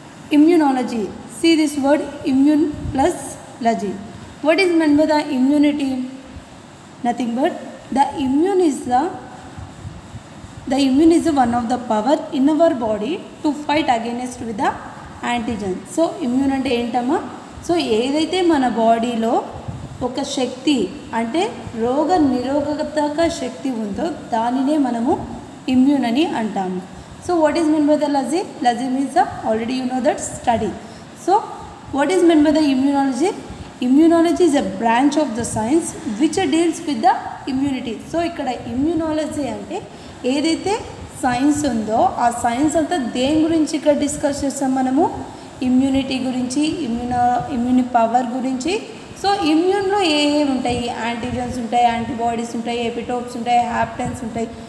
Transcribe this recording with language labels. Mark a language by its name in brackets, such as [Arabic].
[English] Immunology, see this word immune plus logy. What is meant by the immunity? Nothing but the immune is one of the power in our body to fight against with the antigen. [Telugu] So immune అంటే ఏంటమ్మా? So ఏదైతే మన బాడీలో ఒక శక్తి అంటే రోగ నిరోధక శక్తి ఉందో దానినే మనము ఇమ్యూన్ అని అంటాము. [English] So what is mean by the logy? Logy means already you know that study. So what is mean by the immunology? Immunology is a branch of the science which deals with the immunity. [Telugu] So ఇక్కడ immunology అంటే ఏదైతే science ఉందో ఆ science అంతా దేని గురించి ఇక్కడ discuss చేస్తాం మనము? ఇమ్యూనిటీ గురించి, ఇమ్యూని పవర్ గురించి. సో ఇమ్యూన్లో ఏ ఉంటాయి? యాంటీజన్స్ ఉంటాయి, యాంటీబాడీస్ ఉంటాయి, ఎపిటోప్స్ ఉంటాయి, హ్యాప్టెన్స్ ఉంటాయి.